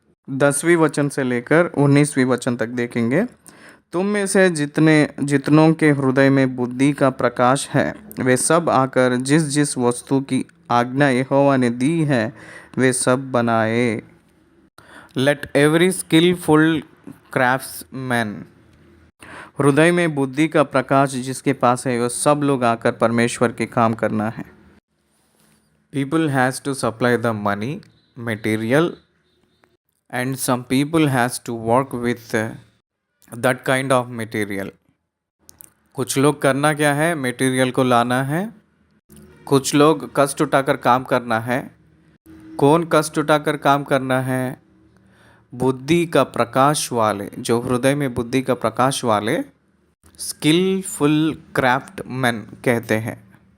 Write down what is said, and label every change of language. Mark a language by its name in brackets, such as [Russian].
[Hindi] 10वीं वचन से लेकर 19वीं वचन तक देखेंगे. तुम में से जितनों के हृदय में बुद्धि का प्रकाश है वे सब आकर जिस जिस वस्तु की आज्ञा यहोवा ने दी है वे सब बनाए. [English] Let every skilful craftsman. [Hindi] हृदय में बुद्धि का प्रकाश जिसके पास है वो सब लोग आकर परमेश्वर के काम करना है. [English] People has to supply the money, material, and some people has to work with that kind of material. [Hindi] कुछ लोग करना क्या है? मटेरियल को लाना है. कुछ लोग कष्ट उठाकर काम करना है. कौन कष्ट उठाकर काम करना है? बुद्धि का प्रकाश वाले, जो हृदय में बुद्धि का प्रकाश वाले स्किलफुल क्राफ्टमैन कहते हैं.